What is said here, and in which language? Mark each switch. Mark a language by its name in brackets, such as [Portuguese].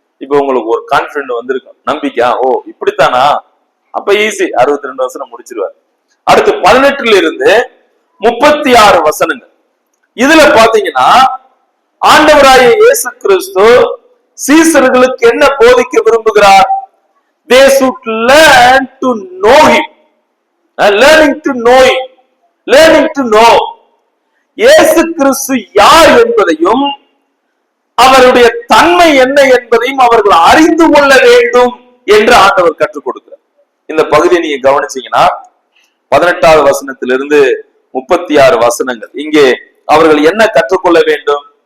[Tamil] இப்ப உங்களுக்கு ஒரு கான்பிடன்ட் வந்திருக்கும், நம்பிக்கை, ஓ இப்படித்தானா, அப்ப ஈஸி, 62 வசனம் முடிச்சிருவார். அடுத்து 18 இருந்து 36 வசனங்கள். இதுல பாத்தீங்கன்னா ஆண்டவராகிய இயேசு கிறிஸ்து சீசர்களுக்கு என்ன போதிக்க விரும்புகிறார்? [English] They should learn to know him. Learning to know him. Learning to know. [Tamil] இயேசு கிறிஸ்து யார் என்பதையும் அவருடைய தன்மை என்ன என்பதையும் அவர்கள் அறிந்து கொள்ள வேண்டும் என்று ஆண்டவர் கற்றுக் கொடுக்கிறார். இந்த பகுதியை நீங்க கவனிச்சீங்கன்னா 18வது வசனத்திலிருந்து 36 வசனங்கள், இங்கே அவர்கள் என்ன கற்றுக்கொள்ள வேண்டும்?